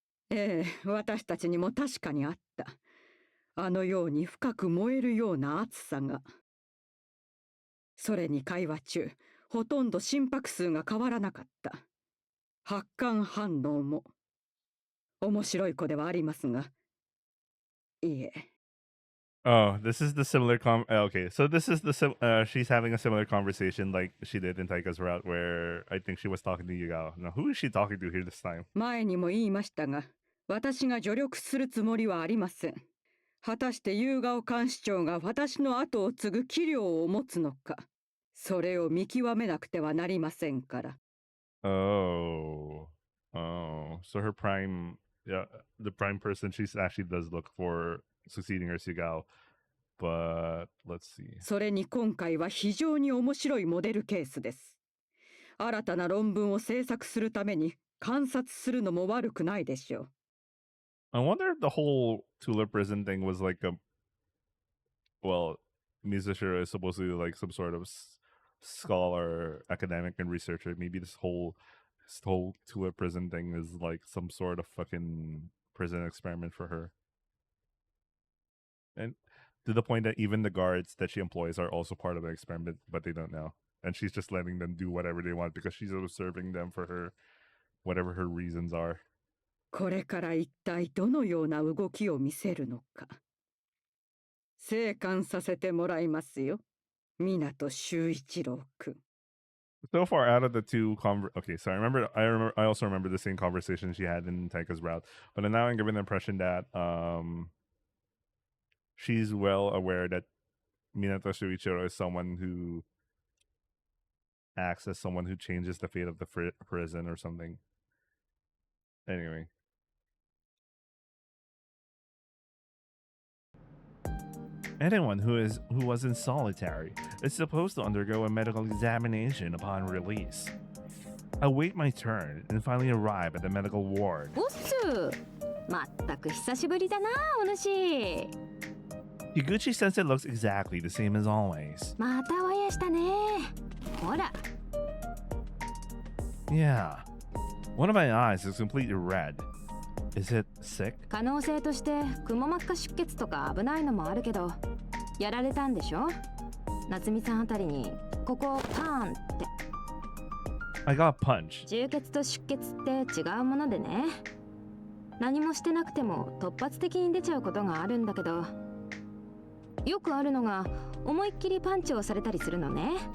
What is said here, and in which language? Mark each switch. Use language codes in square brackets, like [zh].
[ja] ええ、私たちにも確かにあった。あのように深く燃えるような熱さが。それに会話中、ほとんど心拍数が変わらなかった。発汗反応も。面白い子ではありますが。いえ。 [en] Oh, this is the similar okay, so this is the she's having a similar conversation like she did in Taika's route where I think she was talking to Yugao. Now, who is she talking to here this time? [ja] 前にも言いましたが、私が助力するつもりはありません。果たして夕顔監視長が私の後を継ぐ器量を持つのか、それを見極めなくてはなりませんから。 [en] Oh, so her prime, yeah, the prime person she actually does look for succeeding her Yugao, but let's see. [ja] それに今回は非常に面白いモデルケースです。新たな論文を制作するために観察するのも悪くないでしょう。 [en] I wonder if the whole Tulip Prison thing was like a, well, Mizushiro is supposed to be like some sort of scholar, academic, and researcher. Maybe this whole Tua prison thing is like some sort of fucking prison experiment for her. And to the point that even the guards that she employs are also part of the experiment, but they don't know. And she's just letting them do whatever they want because she's observing them for her, whatever her reasons are. [ja] これから一体どのような動きを見せるのか。静観させてもらいますよ。湊修一郎君。 [en] So far, out of the two okay, so I also remember the same conversation she had in Taika's route, but now I'm given the impression that she's well aware that Minato Shuichiro is someone who acts as someone who changes the fate of the prison or something. Anyway. Anyone who was in solitary is supposed to undergo a medical examination upon release. I wait my turn and finally arrive at the medical ward. [ja] おっす。まったく久しぶりだな、お主。 [en] Higuchi sensei looks exactly the same as always. [ja] またわやしたね。ほら。 [en] Yeah. One of my eyes is completely red. Is it sick? [ja] 可能性としてくも膜下出血とか危ないのもあるけど、やられたんでしょ？夏美さんあたりにここパーンって。 [en] I got punched. [ja] 充血と出血って違うものでね。何もしてなくても突発的に出ちゃうことがあるんだけど、よくあるのが思いっきりパンチをされたりするのね。